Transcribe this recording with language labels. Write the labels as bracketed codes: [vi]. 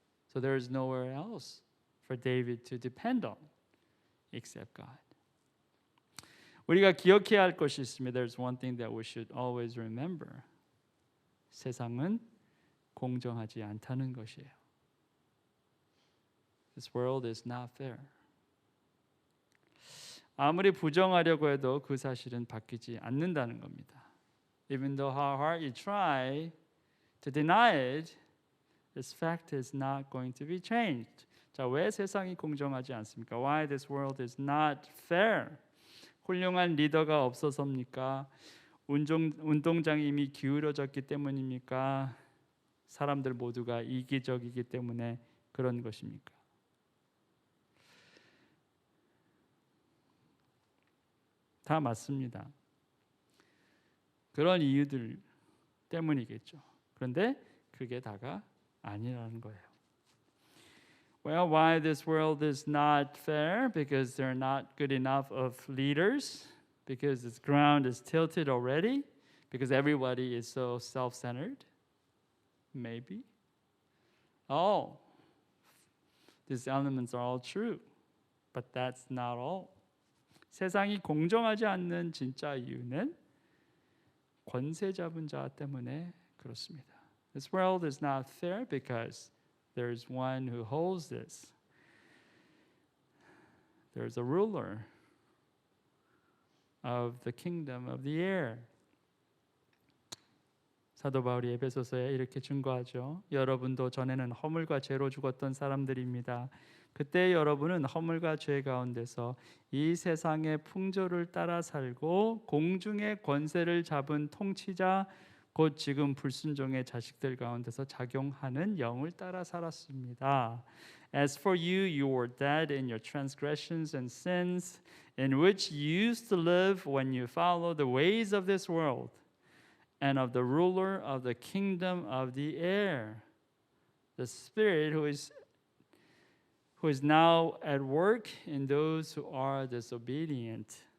[en] So there is nowhere else for David to depend on except God. [ko] 우리가 기억해야 할 것이 있습니다. [en] There's one thing that we should always remember. [ko] 세상은 공정하지 않다는 것이에요. [en] This world is not fair. [ko] 아무리 부정하려고 해도 그 사실은 바뀌지 않는다는 겁니다. [en] Even though how hard you try to deny it, this fact is not going to be changed. [ko] 자, 왜 세상이 공정하지 않습니까? [en] Why this world is not fair? [ko] 훌륭한 리더가 없어서입니까? 운동장이 이미 기울어졌기 때문입니까? 사람들 모두가 이기적이기 때문에 그런 것입니까? 다 맞습니다. 그런 이유들 때문이겠죠. 그런데 그게 다가 아니라는 거예요. [en] Well, why this world is not fair? Because they're not good enough of leaders. Because its ground is tilted already. Because everybody is so self-centered. Maybe. Oh, these elements are all true. But that's not all. [ko] 세상이 공정하지 않는 진짜 이유는 권세 잡은 자 때문에 그렇습니다. [en] This world is not fair because there is one who holds this. There is a ruler of the kingdom of the air. [ko] 사도 바울이 에베소서에 이렇게 증거하죠. 여러분도 전에는 허물과 죄로 죽었던 사람들입니다. 그때 여러분은 허물과 죄 가운데서 이 세상의 풍조를 따라 살고 공중의 권세를 잡은 통치자 곧 지금 불순종의 자식들 가운데서 작용하는 영을 따라 살았습니다. [en] As for you, you were dead in your transgressions and sins, in which you used to live when you followed the ways of this world and of the ruler of the kingdom of the air, the spirit who is now at work in those who are disobedient.